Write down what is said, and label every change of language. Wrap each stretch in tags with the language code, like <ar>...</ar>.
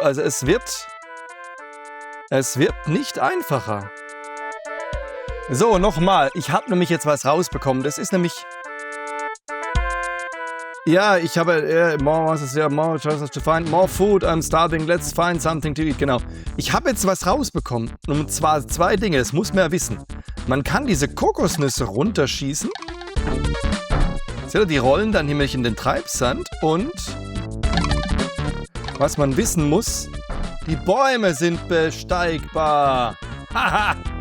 <de>Also es wird nicht einfacher. So, nochmal. Ich habe nämlich jetzt was rausbekommen. Das ist nämlich... Ja, ich habe...</de> <en>more chances to find more food. I'm starving. Let's find something to eat.</en> <de>Genau. Ich habe jetzt was rausbekommen. Und zwar 2 Dinge. Das muss man ja wissen. Man kann diese Kokosnüsse runterschießen. Seht ihr, die rollen dann nämlich in den Treibsand. Und was man wissen muss, die Bäume sind besteigbar. Haha!</de>